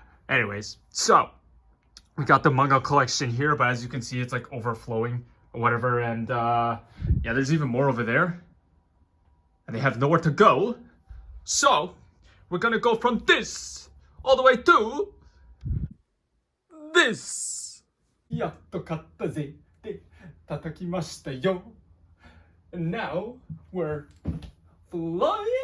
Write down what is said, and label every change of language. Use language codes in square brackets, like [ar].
[en] Anyways, so we got the manga collection here, but as you can see, it's like overflowing or whatever. And yeah, there's even more over there. And they have nowhere to go. So we're gonna go from this all the way to this. [ja] やっと買ったぜって叩きましたよ. [en] And now we're flying high.